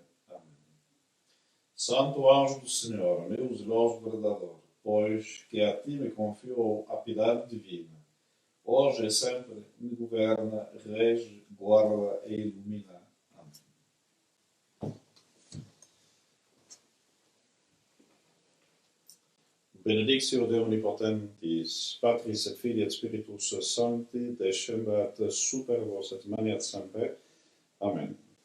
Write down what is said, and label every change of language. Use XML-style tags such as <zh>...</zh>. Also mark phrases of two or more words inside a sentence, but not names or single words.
<pt>Amém. Santo anjo do Senhor, meu zeloso guardador, pois que a ti me confiou a piedade divina, hoje e sempre me governa, rege, guarda e ilumina. Amém.</pt> <la>Benedictio de omnipotentis, Patris et Filii et Spiritus Sancti, descendat super vos et maniat semper. Amen.</la>